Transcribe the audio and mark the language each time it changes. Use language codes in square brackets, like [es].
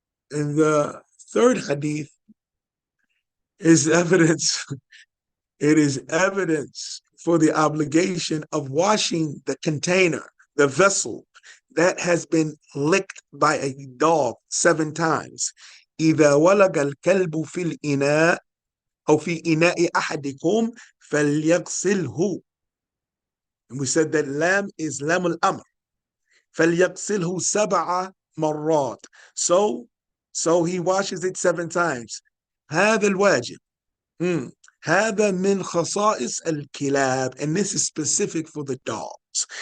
[en] And the third hadith is evidence. It is evidence for the obligation of washing the container, the vessel that has been licked by a dog 7 times. [ar] إذا ولج الكلب في الإناء أو في إناء أحدكم فليغسله. [en] And we said that lam is lam al-amr. [ar] فليغسله 7 مرات. [en] So he washes it 7 times. [ar] هذا الواجب. هذا من خصائص الكلاب, [en] and this is specific for the dogs.